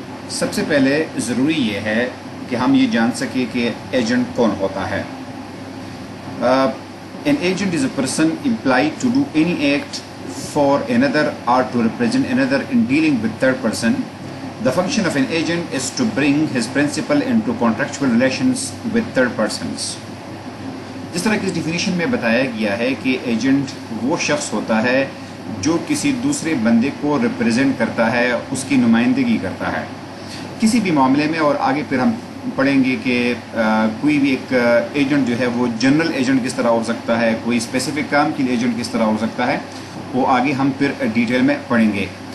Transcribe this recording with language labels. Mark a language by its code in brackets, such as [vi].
[hi] सबसे पहले ज़रूरी ये है कि हम ये जान सके कि एजेंट कौन होता है. [en] An agent is a person employed to do any act for another or to represent another in dealing with third person. The function of an agent is to bring his principal into contractual relations with third persons. [hi] जिस तरह की इस definition में बताया गया है कि agent वो शख्स होता है जो किसी दूसरे बंदे को रिप्रेजेंट करता है, उसकी नुमाइंदगी करता है किसी भी मामले में. और आगे फिर हम पढ़ेंगे कि कोई भी एक एजेंट जो है वो जनरल एजेंट किस तरह हो सकता है, कोई स्पेसिफिक काम के लिए एजेंट किस तरह हो सकता है, वो आगे हम फिर डिटेल में पढ़ेंगे.